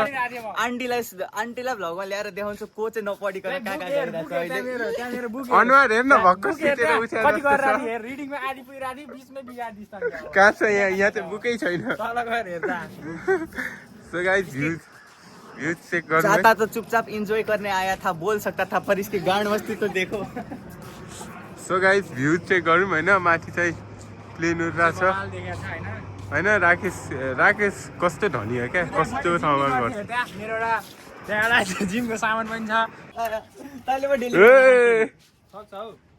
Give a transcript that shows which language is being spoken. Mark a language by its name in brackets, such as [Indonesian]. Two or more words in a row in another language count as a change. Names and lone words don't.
[Nepali] आन्टीलाई भ्लगमा ल्याएर देखाउँछु को चाहिँ नपढिकन कहाँ कहाँ गइरहेको छ अहिले। अनुहार हेर्न, भर्खर सुतेर उठे कति गरेर रिडिङमा आदि पुगिरहेको थिएँ, बिचमै बिगार दिस्ता कहाँ छ यहाँ चाहिँ बुकै छैन। तल गएर हेर्दा [English] so guys views check [Nepali] गर्नु। [Hindi] जाता तो चुपचाप एंजॉय करने आया था, बोल सकता था पर इसकी गांड मस्ती तो देखो। [English] so guys views check [Nepali] गरौँ होइन। माथि चाहिँ प्लेन उडिरहेको छ होइन। राकेश कस्तो धनी हो क्या, कस्तो ठाउँमा गर्छ। मेरो एउटा जिमको सामान पनि छ। तैँले पो डेली सक्छ हौ।